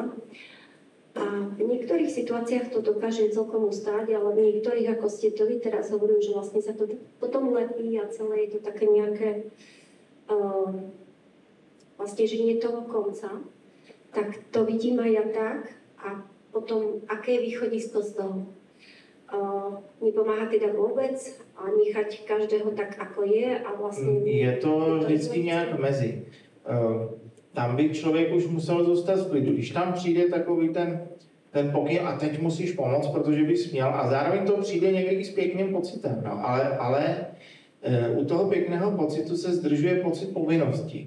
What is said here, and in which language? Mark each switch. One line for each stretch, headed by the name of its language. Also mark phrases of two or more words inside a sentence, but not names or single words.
Slovak: A v niektorých situáciách to dokáže celkom ustáť, ale v niektorých, ako ste to vy teraz hovorili, že vlastne sa to potom lepí a celé je to také nejaké vlastne, že nie toho konca, tak to vidím aj ja tak a potom, aké je východisko z toho? Nepomáha teda vôbec a nechať každého tak, ako je a vlastne...
Czech: Je to vždycky nějak mezi. Tam by člověk už musel zůstat v klidu. Když tam přijde takový ten ten pokyn a teď musíš pomoct, protože bys měl a zároveň to přijde někdy s pěkným pocitem, no. ale u toho pěkného pocitu se zdržuje pocit povinnosti.